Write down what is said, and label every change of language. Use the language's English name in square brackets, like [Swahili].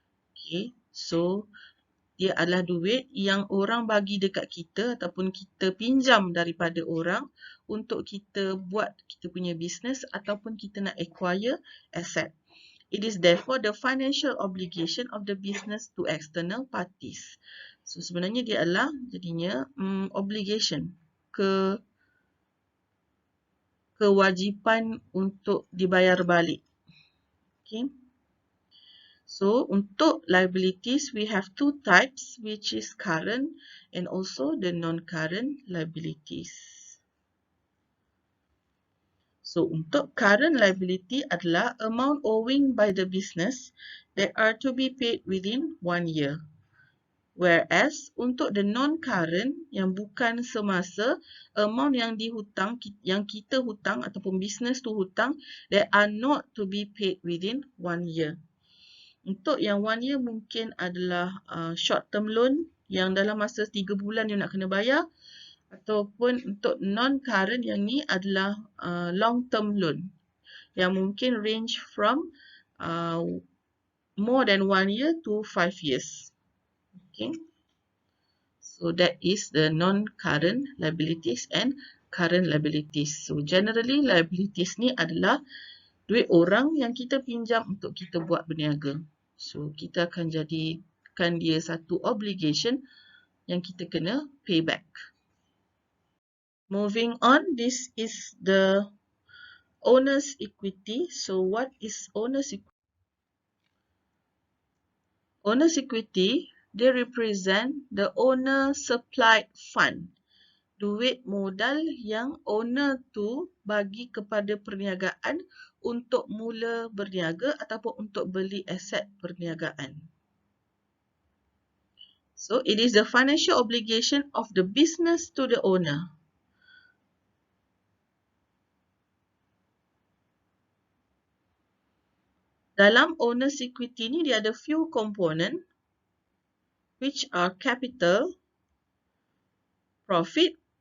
[Malay] Okay, so dia adalah duit yang orang bagi dekat kita ataupun kita pinjam daripada orang untuk kita buat kita punya business ataupun kita nak acquire asset. [English] It is therefore the financial obligation of the business to external parties. [Malay] So sebenarnya dia adalah jadinya obligation, kewajipan untuk dibayar balik. Okay. [English] So untuk liabilities we have two types, which is current and also the non-current liabilities. So untuk current liability adalah amount owing by the business that are to be paid within 1 year. [Malay] Whereas untuk the non-current yang bukan semasa, amount yang dihutang, yang kita hutang ataupun business tu hutang, [English] that are not to be paid within 1 year. [Malay] Untuk yang 1 year mungkin adalah short term loan yang dalam masa 3 bulan you nak kena bayar, ataupun untuk non-current yang ni adalah long term loan yang mungkin [English] range from more than 1 year to 5 years. [Malay] Okay. [English] So that is the non-current liabilities and current liabilities. [Malay] So generally liabilities ni adalah duit orang yang kita pinjam untuk kita buat berniaga. So kita akan jadikan dia satu obligation yang kita kena pay back. [English] Moving on, this is the owner's equity. So what is owner's equity? Owner's equity, they represent the owner supplied fund. [Malay] Duit modal yang owner tu bagi kepada perniagaan untuk mula berniaga ataupun untuk beli aset perniagaan. [English] So, it is the financial obligation of the business to the owner. [Malay] Dalam owner's equity ni dia ada [English] few component which are capital, profit.